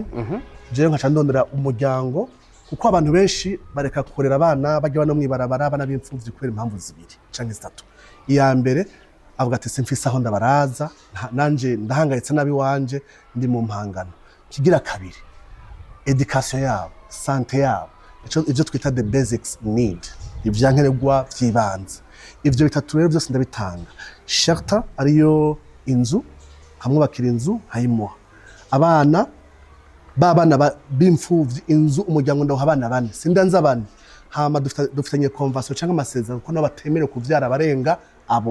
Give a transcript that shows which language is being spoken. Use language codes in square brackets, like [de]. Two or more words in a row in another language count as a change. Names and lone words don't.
[rn] Jewe nkaca ndondera umuryango kuko abantu benshi bareka kurera abana bajya no mwibarabara abana b'imfuvyi kubera impamvu 2 canke 3. Iya mbere avuga ati simfise aho ndabaraza nanje ndahangayitse nabi wanje ndi mu mpangano. Kigira kabiri education yabo santé yabo ivyo twita [en] the basics need [rn] ivyankenerwa vyibanze. Ivyo bitatu rero byose ndabitanga. Shelter ariyo inzu hamwubakira inzu hayimuha abana babana b'imfuvyi inzu umuryango ndaho abana 4 sindanza abana. Hama dufitanye convention cyangwa amasezerano ko nabatemere kuvyara abarenga abo